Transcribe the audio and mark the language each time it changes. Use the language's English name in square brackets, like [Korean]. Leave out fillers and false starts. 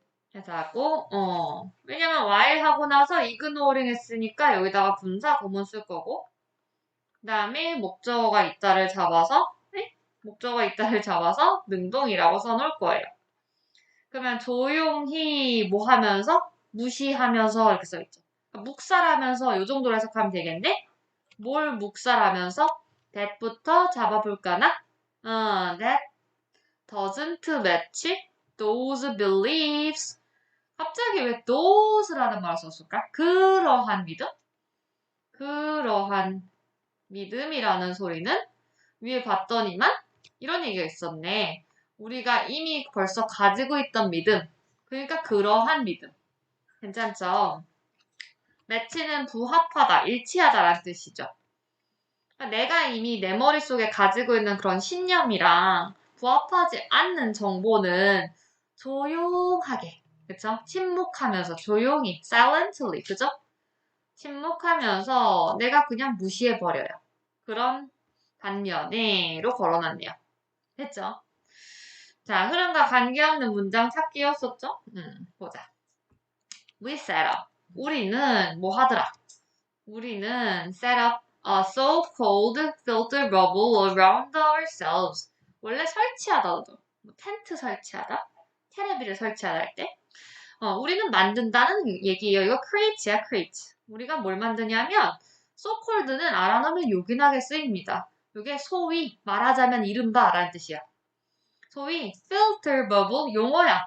[Korean] 그래서 하고, 왜냐면 while 하고 나서 ignoring 했으니까 여기다가 분사 구문 쓸 거고, 그 다음에 목적어가 있다를 잡아서, 목적어가 있다를 잡아서 능동이라고 써놓을 거예요. 그러면 조용히 뭐 하면서, 무시하면서 이렇게 써있죠. 그러니까 묵살하면서 이 정도로 해석하면 되겠네? 뭘 묵살하면서? that부터 잡아볼까나? [English] that doesn't match those beliefs. [Korean] 갑자기 왜 those라는 말을 썼을까? 그러한 믿음? 그러한 믿음이라는 소리는 위에 봤더니만 이런 얘기가 있었네. 우리가 이미 벌써 가지고 있던 믿음. 그러니까 그러한 믿음. 괜찮죠? 매치는 부합하다, 일치하다라는 뜻이죠. 그러니까 내가 이미 내 머릿속에 가지고 있는 그런 신념이랑 부합하지 않는 정보는 조용하게, 그쵸? 침묵하면서 조용히, silently, 그죠? 침묵하면서 내가 그냥 무시해버려요. 그런 반면에로 걸어놨네요. 됐죠? 자, 흐름과 관계없는 문장 찾기였었죠? 보자. [English] We set up. [Korean] 우리는 뭐 하더라? 우리는 [English] set up a so-called filter bubble around ourselves. [Korean] 원래 설치하다도, 텐트 설치하다, 테레비를 설치하다 할 때, 우리는 만든다는 얘기예요. 이거 create야, create. 우리가 뭘 만드냐면, so-called는 알아놓으면 요긴하게 쓰입니다. 이게 소위 말하자면 이른바 라는 뜻이야. 소위 filter bubble 용어야.